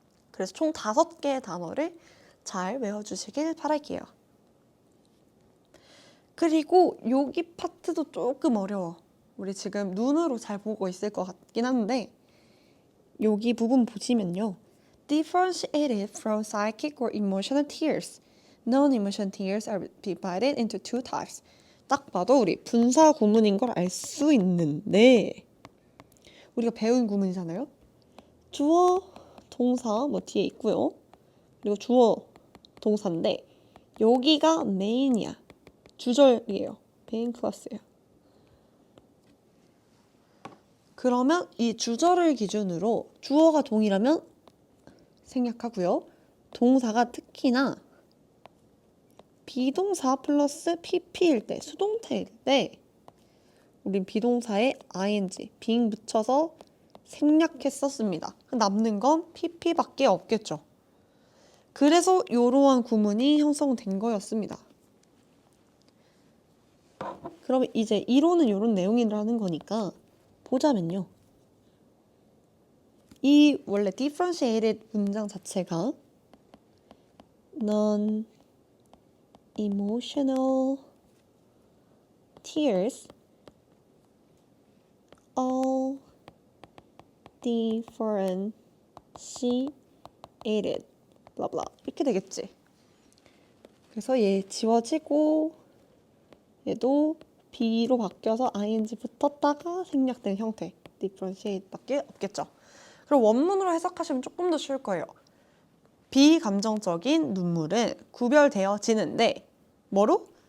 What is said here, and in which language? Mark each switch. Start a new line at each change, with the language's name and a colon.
Korean: 그래서 총 5개의 단어를 잘 외워주시길 바랄게요. 그리고 여기 파트도 조금 어려워. 우리 지금 눈으로 잘 보고 있을 것 같긴 한데 여기 부분 보시면요.
English: Differentiated from psychic or emotional tears. Non-emotional tears are divided into two types.
Korean: 딱 봐도 우리 분사 구문인 걸 알 수 있는데 우리가 배운 구문이잖아요. 주어, 동사 뭐 뒤에 있고요. 그리고 주어, 동사인데 여기가 메인이야. 주절이에요. 메인 클래스예요. 그러면 이 주절을 기준으로 주어가 동일하면 생략하고요. 동사가 특히나 비동사 플러스 pp일 때, 수동태일 때 우린 비동사에 ing, being 붙여서 생략했었습니다. 남는 건 pp밖에 없겠죠. 그래서 이러한 구문이 형성된 거였습니다. 그러면 이제 이론은 이런 내용이라는 거니까 보자면요. 이 원래
English: differentiated
Korean: 문장 자체가
English: non-emotional tears all differentiated blah blah
Korean: 이렇게 되겠지. 그래서 얘 지워지고 얘도 B로 바뀌어서 ing 붙었다가 생략된 형태 differentiate밖에 없겠죠. 그럼 원문으로 해석하시면 조금 더 쉬울 거예요. 비감정적인 눈물은 구별되어지는데 뭐로?